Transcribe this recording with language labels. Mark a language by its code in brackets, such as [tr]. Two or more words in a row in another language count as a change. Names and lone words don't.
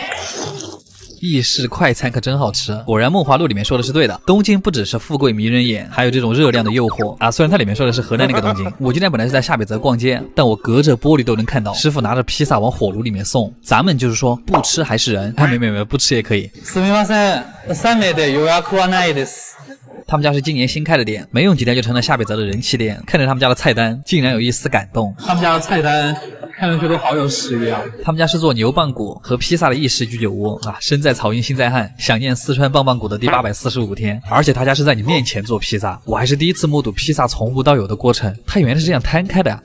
[zh] 意式快餐可真好吃，果然梦华录里面说的是对的，东京不只是富贵迷人眼，还有这种热量的诱惑啊。虽然它里面说的是河南那个东京，我今天本来是在下北泽逛街，但我隔着玻璃都能看到师傅拿着披萨往火炉里面送。咱们就是说不吃还是人，没不吃也可以。 [ja] すみません、3名で予約はないです。 [zh] 他们家是今年新开的店，没用几天就成了下北泽的人气店。看着他们家的菜单，竟然有一丝感动。他们家的菜单看上去都好有食欲啊！他们家是做牛棒骨和披萨的意式居酒屋啊，身在草原心在汉，想念四川棒棒骨的第845天。而且他家是在你面前做披萨，我还是第一次目睹披萨从无到有的过程，它原来是这样摊开的呀。